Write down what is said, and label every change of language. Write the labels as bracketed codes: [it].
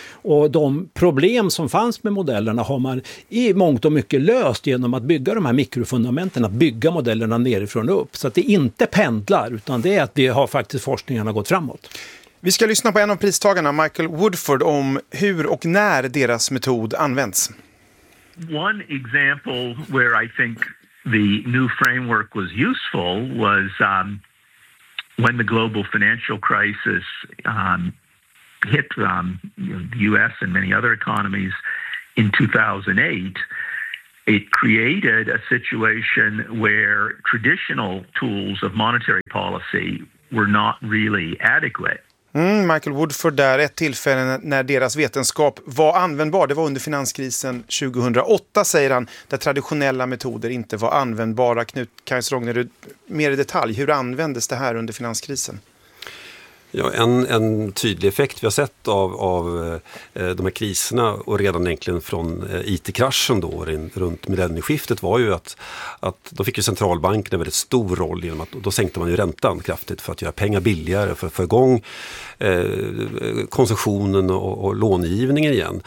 [sv] Och de problem som fanns med modellerna har man i mångt och mycket löst genom att bygga de här mikrofundamenten, att bygga modellerna nerifrån och upp. Så att det inte pendlar, utan det är att vi har faktiskt forskningen har gått framåt. Vi ska lyssna på en av pristagarna, Michael Woodford, om hur och när deras metod används. [en] One example where I think the new framework was useful was when the global financial crisis hit the US and many other economies in 2008, it created a situation where traditional tools of monetary policy were not really adequate. [sv] Mm, Michael Woodford där, ett tillfälle när deras vetenskap var användbar. Det var under finanskrisen 2008, säger han, där traditionella metoder inte var användbara. Knut Kajs-Rogner, mer i detalj, hur användes det här under finanskrisen? Ja, en tydlig effekt vi har sett av de här kriserna och redan egentligen från IT-kraschen då runt millennieskiftet var ju att då fick ju centralbanken en väldigt stor roll genom att då sänkte man ju räntan kraftigt för att göra pengar billigare för att få igång konsumtionen och långivningen igen.